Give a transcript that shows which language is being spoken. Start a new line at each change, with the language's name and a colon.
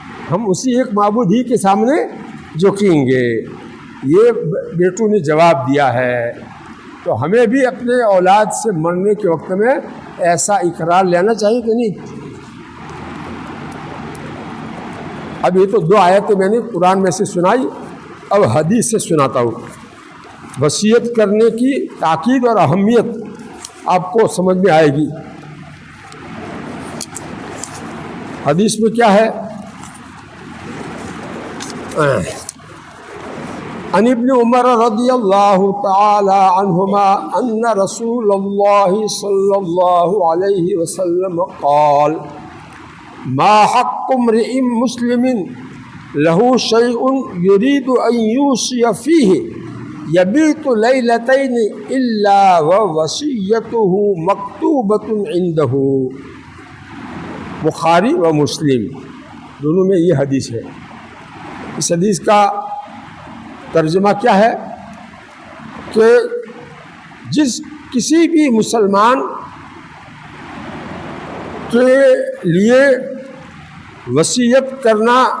Urdu: ہم اسی ایک معبود ہی کے سامنے جھکیں گے۔ یہ بیٹوں نے جواب دیا ہے، تو ہمیں بھی اپنے اولاد سے مرنے کے وقت میں ایسا اقرار لینا چاہیے کہ نہیں؟ اب یہ تو دو آیتیں میں نے قرآن میں سے سنائی، اب حدیث سے سناتا ہوں۔ وصیت کرنے کی تاکید اور اہمیت آپ کو سمجھ میں آئے گی۔ حدیث میں کیا ہے؟
Arabic: عن ابن عمر رضی اللہ تعالی عنہما ان رسول اللہ صلی اللہ علیہ وسلم قال ما حق امرئ مسلم له شيء يريد أن يوصي فيه يبيت ليلتين إلا ووصيته مكتوبة عنده.
Urdu: بخاری و مسلم دونوں میں یہ حدیث ہے. اس حدیث کا ترجمہ کیا ہے کہ کسی بھی مسلمان کے لیے وصیت کرنا